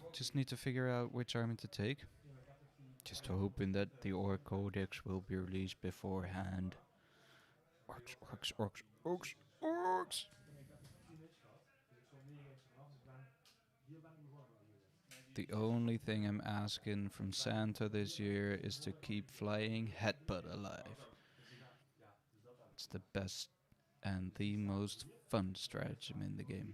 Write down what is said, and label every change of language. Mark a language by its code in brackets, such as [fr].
[en] Just need to figure out which army to take. [nl] Ja, maar ik heb toch die... [en] Just hoping that the Orc Codex will be released beforehand. Orcs, orcs, orcs, orcs, orcs! [nl] Ja, maar ik heb toch 10 hits gehad. Dus ik stond 9 hits vanaf, dus ik ben... Hier ben ik begonnen met de unit. [en] The only thing I'm asking from Santa this year is to keep flying Headbutt alive. [nl] Dus die gaat... Ja, dus dat heb ik. [en] It's the best and the most fun stratagem in the game.